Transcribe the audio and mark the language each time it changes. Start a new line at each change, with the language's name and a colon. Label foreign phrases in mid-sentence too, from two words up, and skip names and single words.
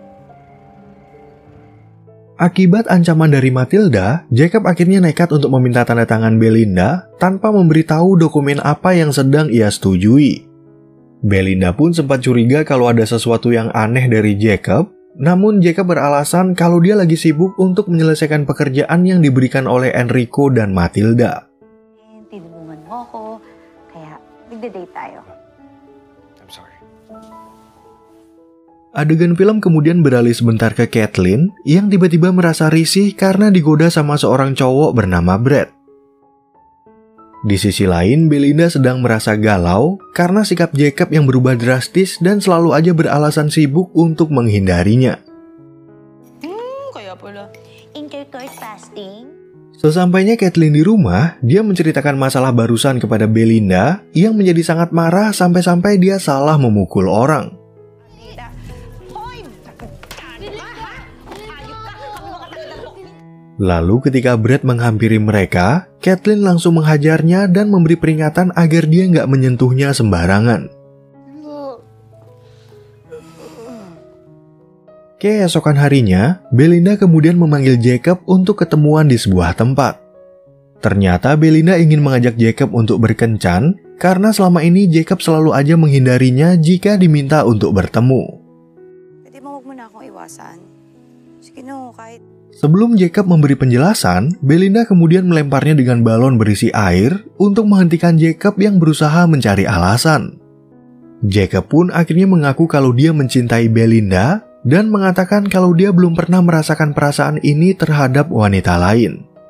Indonesian: Akibat ancaman dari Matilda, Jacob akhirnya nekat untuk meminta tanda tangan Belinda tanpa memberitahu dokumen apa yang sedang ia setujui. Belinda pun sempat curiga kalau ada sesuatu yang aneh dari Jacob, namun Jacob beralasan kalau dia lagi sibuk untuk menyelesaikan pekerjaan yang diberikan oleh Enrico dan Matilda.
Filipino: Tinulungan mo ako, kaya nagde-date tayo.
English: I'm sorry.
Indonesian: Adegan film kemudian beralih sebentar ke Caitlin yang tiba-tiba merasa risih karena digoda sama seorang cowok bernama Brad. Di sisi lain, Belinda sedang merasa galau karena sikap Jacob yang berubah drastis dan selalu aja beralasan sibuk untuk menghindarinya.
Filipino: Kaya pala.
English: Intercourse fasting?
Indonesian: Sesampainya Caitlin di rumah, dia menceritakan masalah barusan kepada Belinda yang menjadi sangat marah sampai-sampai dia salah memukul orang. Lalu ketika Brad menghampiri mereka, Caitlin langsung menghajarnya dan memberi peringatan agar dia nggak menyentuhnya sembarangan. Keesokan harinya, Belinda kemudian memanggil Jacob untuk ketemuan di sebuah tempat. Ternyata Belinda ingin mengajak Jacob untuk berkencan karena selama ini Jacob selalu aja menghindarinya jika diminta untuk bertemu.
Filipino: Pwede mo, wag mo na akong iwasan. Sige no, kahit...
Indonesian: Sebelum Jacob memberi penjelasan, Belinda kemudian melemparnya dengan balon berisi air untuk menghentikan Jacob yang berusaha mencari alasan. Jacob pun akhirnya mengaku kalau dia mencintai Belinda dan mengatakan kalau dia belum pernah merasakan perasaan ini terhadap wanita lain.